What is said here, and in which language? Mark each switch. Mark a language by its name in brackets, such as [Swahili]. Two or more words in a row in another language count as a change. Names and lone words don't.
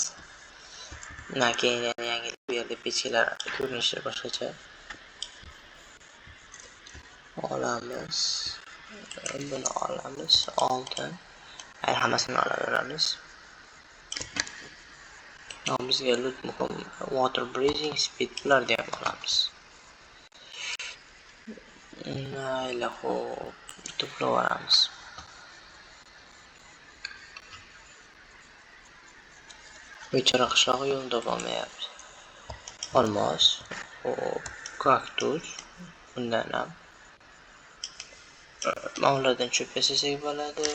[Uzbek] Keyin yana yangilik, bu yerda pechkalar ko'rinishi boshqacha. Olamiz. Buni olamiz. Oltin. Hammasini olaveramiz. Bizga loot muhim. [English] Water breathing speed [Uzbek] bularni ham olamiz. Mayli, xo'p. To'plaveramiz. Bechora qishlog'i yo'lni topolmayapti. Olmos, kaktus, bundan ham mavladan cho'p yasasak bo'ladi.